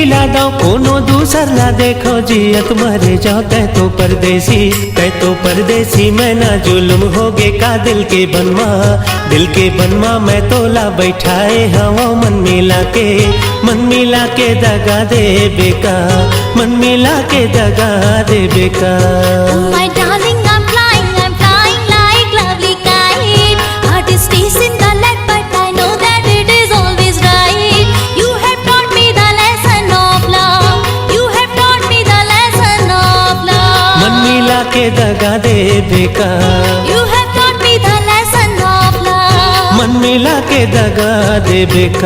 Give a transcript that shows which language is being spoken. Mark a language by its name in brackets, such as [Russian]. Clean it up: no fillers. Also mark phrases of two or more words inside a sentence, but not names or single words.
[Chhattisgarhi] लादा कोनो दूसर ला देखो जियत मरे जाओ तै तो परदेसी मैं ना जुल्म होगे का दिल के बनवा मैं तोला बैठाए हवा मन मिला के दगा दे बेका मन मिला के दगा दे बेका। [English] Oh my darling, I'm flying like lovely kite. Heart is chasing the net, but I know that it is always right. You have taught me the lesson of love. You have taught me the lesson of love. [Chhattisgarhi] मन मिला के दगा दे बेका। [English] You have taught me the lesson of love. [Chhattisgarhi] मन मिला के दगा दे बेका।